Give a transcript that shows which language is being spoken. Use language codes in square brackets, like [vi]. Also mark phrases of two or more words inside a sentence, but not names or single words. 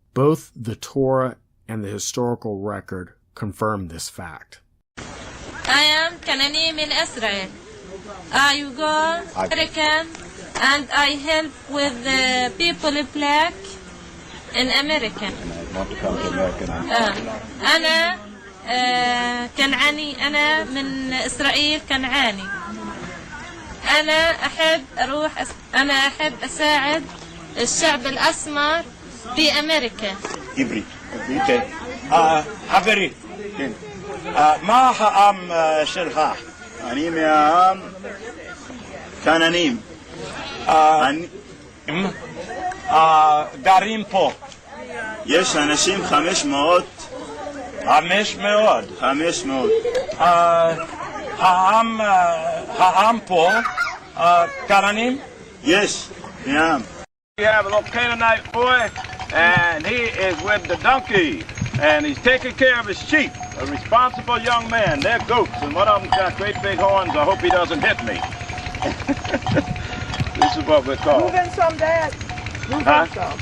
[en] Both the Torah and the historical record confirm this fact. I am Canaanim in Israel. I go American and I help with the people black in America. I want to come to America now. [ar] أنا كنعاني. أنا من إسرائيل كنعاني. أنا أحب أساعد الشعب الأسمر في أمريكا. عبري. [he] חברי, מה העם שלך? אני מהעם כנענים. גרים פה. יש אנשים 500. העם פה כנענים? יש, מהעם. [en] We have a little Canaanite boy, and he is with the donkey, and he's taking care of his sheep. A responsible young man. They're goats, and one of them's got great big horns. I hope he doesn't hit me. This is what we're called. Move in some, Dad. Move in some.